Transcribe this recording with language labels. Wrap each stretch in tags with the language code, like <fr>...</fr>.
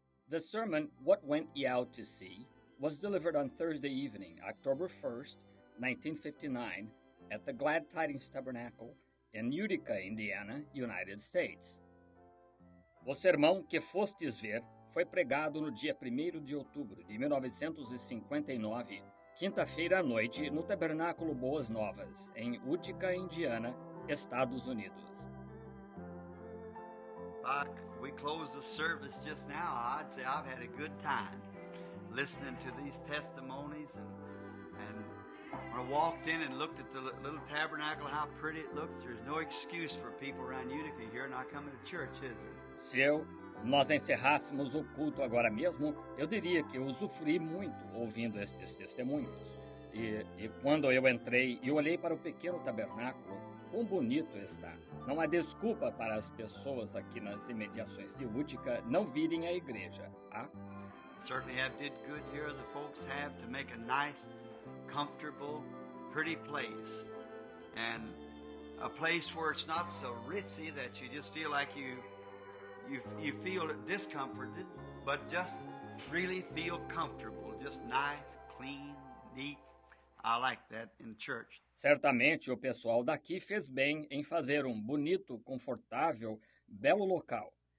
<en>The sermon, What Went Ye Out to See, was delivered on Thursday evening, October 1st, 1959, at the Glad Tidings Tabernacle in Utica, Indiana, United States.</en> <pt>O sermão que fostes ver foi pregado no dia 1º de outubro de 1959, quinta-feira à noite, no Tabernáculo Boas Novas, em Utica, Indiana, Estados Unidos.</pt> <en>We closed the service just now. I'd say I've had a good time listening to these testimonies, and when I walked in and looked at the little tabernacle, how pretty it looks, there's no excuse for people around Utica here not coming to church, is there?</en> <pt>Se nós encerrássemos o culto agora mesmo, eu diria que eu usufruí muito ouvindo estes testemunhos. E quando eu entrei e olhei para o pequeno tabernáculo, quão bonito está. Não há desculpa para as pessoas aqui nas imediações de Utica não virem à igreja.</pt> <en>Certainly have did good here. The folks have to make a nice, comfortable, pretty place. And a place where it's not so ritzy that you just feel like you feel discomforted, but just really feel comfortable. Just nice, clean, neat. I like that in church.</en> <pt>Certamente o pessoal daqui fez bem em fazer um bonito, confortável, belo local.</pt>